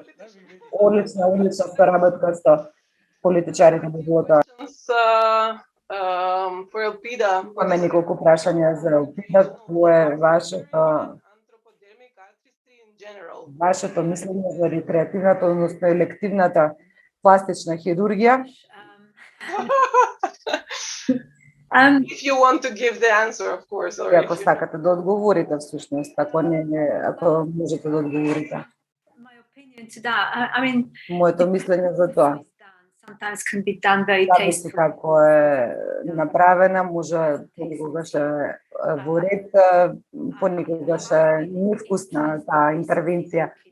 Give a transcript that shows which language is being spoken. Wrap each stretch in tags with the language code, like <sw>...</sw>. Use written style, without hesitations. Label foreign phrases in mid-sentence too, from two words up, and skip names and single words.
<mk>Одлична соработка со политичарите би било тоа.</mk> <en>For Elpida.</en> <mk>Имаме неколку прашања за Елпида. Кој е вашето мислење за рекреативната, односно елективната пластична хирургија?</mk> <en>If you want to give the answer, of course. Or</en> <mk>Ако сакате да одговорите, всушност, ако можете да одговорите. Моето мислење за тоа. Зависи како е направена, може понекогаш во ред, понекогаш невкусна таа интервенција.</mk>